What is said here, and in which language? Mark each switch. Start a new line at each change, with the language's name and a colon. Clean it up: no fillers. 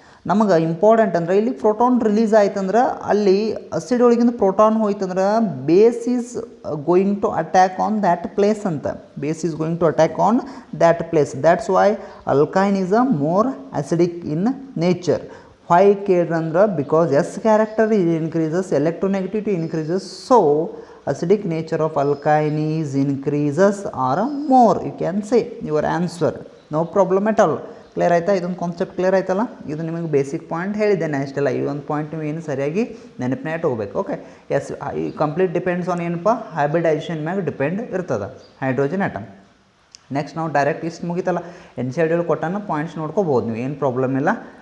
Kannada: ನಮಗೆ ಇಂಪಾರ್ಟೆಂಟ್ ಅಂದರೆ ಇಲ್ಲಿ ಪ್ರೋಟಾನ್ ರಿಲೀಸ್ ಆಯ್ತಂದ್ರೆ ಅಲ್ಲಿ ಅಸಿಡ್ ಒಳಗಿಂದ proton ಹೋಯ್ತಂದ್ರೆ
English: base is going to attack on that place
Kannada: ಅಂತ.
English: Base is going to attack on that place. That's why alkyne is a more acidic in nature. why
Kannada: ಕೇಳ್ರಂದ್ರೆ
English: Because S character increases, electronegativity increases, so acidic nature of alkyne is increases or more. you can say your answer, no problem at all.
Kannada: Clear ಆಯಿತಾ? ಇದೊಂದು concept clear ಆಯ್ತಲ್ಲ. ಇದು ನಿಮಗೆ basic point ಹೇಳಿದ್ದೇನೆ ಅಷ್ಟೆಲ್ಲ. ಈ ಒಂದು point ನೀವು ಏನು ಸರಿಯಾಗಿ ನೆನಪಿನ ಇಟ್ಕೋಬೇಕು. Okay yes complete depends on ಏನಪ್ಪ, ಹೈಬ್ರಿಡೈಸೇಷನ್ ಮ್ಯಾಗ ಡಿಪೆಂಡ್ ಇರ್ತದೆ ಹೈಡ್ರೋಜನ್ ಆಟಮ್. ನೆಕ್ಸ್ಟ್ ನಾವು ಡೈರೆಕ್ಟ್ ಇಷ್ಟು ಮುಗಿತಲ್ಲ, NCERT ಕೊಟ್ಟಾನ ಪಾಯಿಂಟ್ಸ್ ನೋಡ್ಕೋಬೋದು ನೀವು, ಏನು ಪ್ರಾಬ್ಲಮ್ ಇಲ್ಲ.